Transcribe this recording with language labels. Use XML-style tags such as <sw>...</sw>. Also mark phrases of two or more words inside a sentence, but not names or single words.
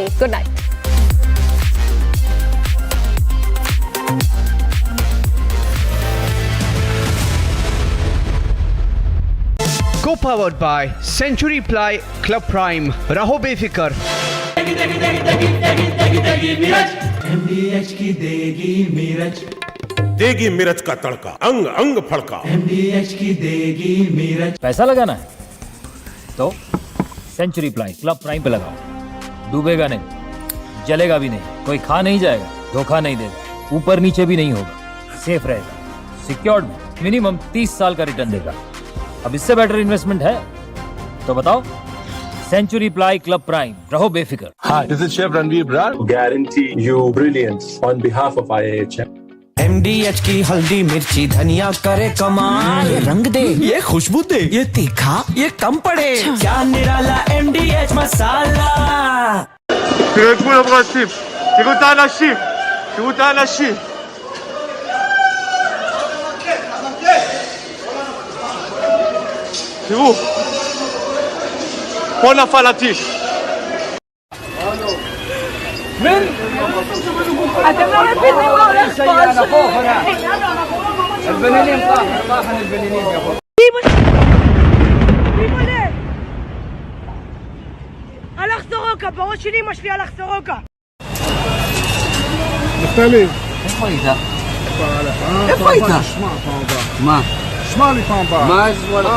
<en>Good night. Co-powered by Century Ply Club Prime.</en> <hi>रहो बेफिकर. MDH की देगी मीरज, देगी मिर्च का तड़का, अंग अंग फड़का। MDH की देगी मिर्च। पैसा लगाना है तो सेंचुरी प्लाई क्लब प्राइम पे लगाओ। डूबेगा नहीं, जलेगा भी नहीं, कोई खा नहीं जाएगा, धोखा नहीं देगा, ऊपर नीचे भी नहीं होगा, सेफ रहेगा, सिक्योर्ड में मिनिमम 30 साल का रिटर्न देगा। अब इससे</hi> <en>better investment</en> <hi>है तो बताओ। Century Ply Club Prime. रहो बेफिकर.</hi> <en>Hi, this is Chef Ranveer Brar. Guarantee you brilliance on behalf of IIHM.</en> <hi>MDH की हल्दी मिर्ची धनिया करे कमाल, ये रंग दे, ये खुशबू दे, ये तीखा, ये कम पड़े, क्या निराला MDH मसाला।</hi> <he>תראו את כולם רצים, תראו את האנשים, תראו את האנשים. תראו, פה נפל הטיל. אתם לא מבינים מה הולך פה.</he> <ar>البنانين طاحن البنانين يا اخو.</ar> <he>הלך סורוקה, בראש שלי אמא שלי הלך סורוקה. נפתלי. איפה היית? איפה היית? שמע פעם הבאה. מה? שמע לי פעם הבאה. מה אשמע לך?</he>